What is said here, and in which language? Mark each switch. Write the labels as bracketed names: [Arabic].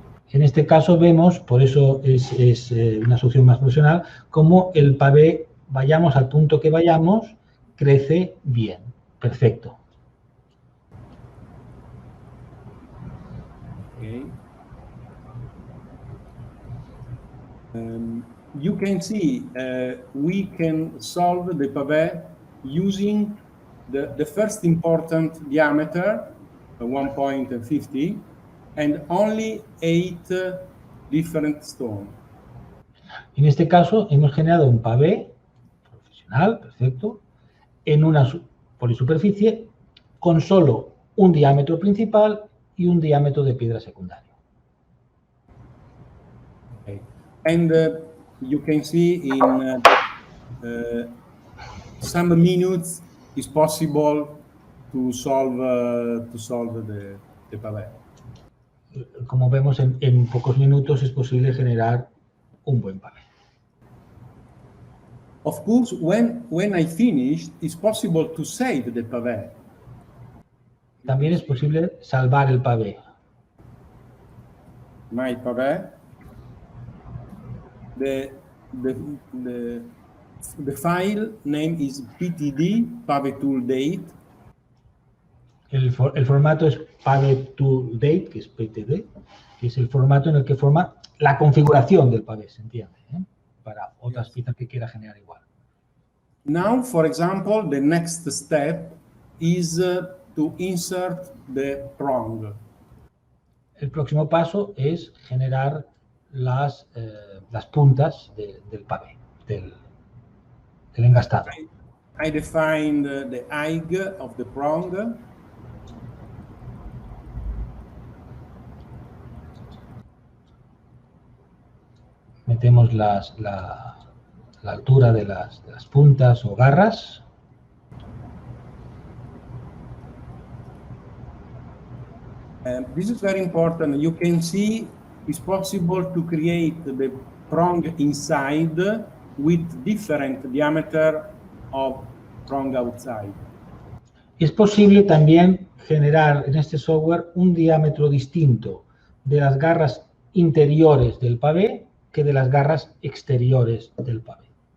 [Spanish] En este caso vemos, por eso es una solución más profesional, como el pavé, vayamos al punto que vayamos, crece bien, perfecto. [English] Okay. You can see we can solve the pavé using the first important diameter, 1.50, and only 8 different stones. [Spanish] En este caso hemos generado un pavé profesional, perfecto, en una polisuperficie con solo un diámetro principal y un diámetro de piedra secundario. [English] Okay. And you can see in some minutes it's possible to solve the pavé. [Spanish] Como vemos, en pocos minutos es posible generar un buen pavé. [English] Of course, when I finish, it's possible to save the pavé. [Spanish] También es posible salvar el pavé. [English] My pavé. The file name is ptd, pavé tool date. [Spanish] El formato es pavé tool date, que es ptd, que es el formato en el que forma la configuración del pavé, ¿se entiende? Para otras piezas que quiera generar igual. [English] Now, for example, the next step is to insert the prong. [Spanish] El próximo paso es generar las puntas del pavé, del engastado. [English] I defined the height of the prong. [Spanish] Metemos la altura de las puntas o garras. [English] This is very important. You can see it's possible to create the prong inside with different diameter of prong outside. [Spanish] Es posible también generar en este software un diámetro distinto de las garras interiores del pavé que de las garras exteriores del pavé.